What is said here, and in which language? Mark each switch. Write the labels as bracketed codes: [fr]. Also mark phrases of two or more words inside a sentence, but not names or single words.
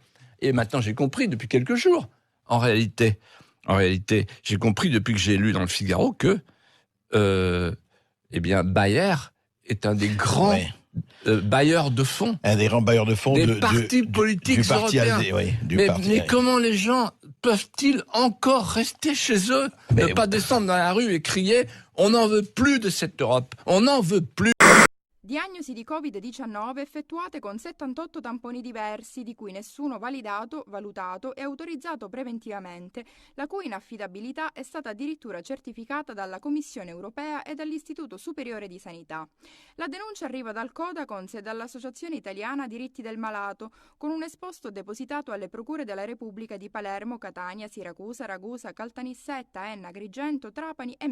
[fr] Et maintenant j'ai compris depuis quelques jours. En réalité, j'ai compris depuis que j'ai lu dans le Figaro que, Bayer est un des grands bailleurs de fonds. Un des grands bailleurs de fonds des partis politiques européens. Mais comment les gens peuvent-ils encore rester chez eux, ne pas descendre dans la rue et crier « On n'en veut plus de cette Europe, on n'en veut plus ». [it] Diagnosi di Covid-19 effettuate con 78 tamponi diversi, di cui nessuno validato, valutato e autorizzato preventivamente, la cui inaffidabilità è stata addirittura certificata dalla Commissione europea e dall'Istituto Superiore di Sanità. La denuncia arriva dal Codacons e dall'Associazione Italiana Diritti del Malato, con un esposto depositato alle procure della Repubblica di Palermo, Catania, Siracusa, Ragusa, Caltanissetta, Enna, Agrigento, Trapani e Messina.